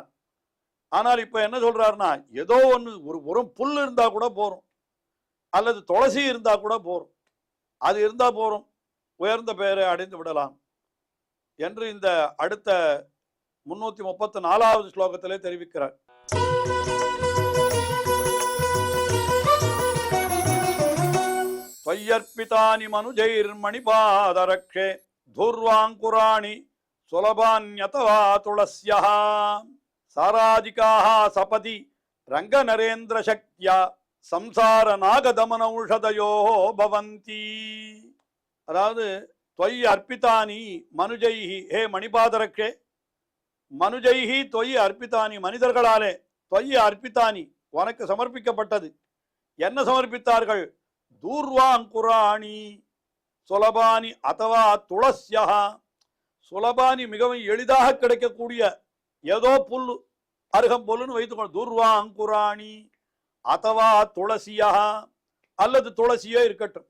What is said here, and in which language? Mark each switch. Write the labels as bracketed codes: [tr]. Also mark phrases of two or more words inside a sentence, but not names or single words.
[ta] ஆனால் இப்ப என்ன சொல்றாருன்னா, ஏதோ ஒன்று ஒரு புல் இருந்தா கூட போறோம், அல்லது துளசி இருந்தா கூட போறோம், அது இருந்தா போறோம், உயர்ந்த பெயரை அடைந்து விடலாம் என்று இந்த அடுத்த 334வது ஸ்லோகத்திலே தெரிவிக்கிறார். [sa] त्वय्यर्पितानि मनुजैर्मणिपादरक्षे धूर्वाङ्कुराणि सुलभान्यतवा तुलस्यः साराधिकाः सपदि रङ्गनरेन्द्रशक्त्या संसारनागदमनौषधयो भवन्ति. அதாவது त्वयि अर्पितानि मनुजैः, हे मणिपादरक्षे, मनुजैः त्वयि अर्पितानि, மனிதர்களாலே त्वयि अर्पितानि [ta] உனக்கு சமர்ப்பிக்கப்பட்டது. என்ன சமர்ப்பித்தார்கள்? [sa] दूर्वाङ्कुराणि सुलभानि अथवा तुलस्यः सुलभानि [ta] மிகவும் எளிதாக கிடைக்கக்கூடிய ஏதோ புல், அருகம்பொல்லுன்னு வைத்துக்கொள்ள, [sa] दूर्वाङ्कुराणि अथवा तुलस्यः, [ta] அல்லது துளசியோ இருக்கட்டும்.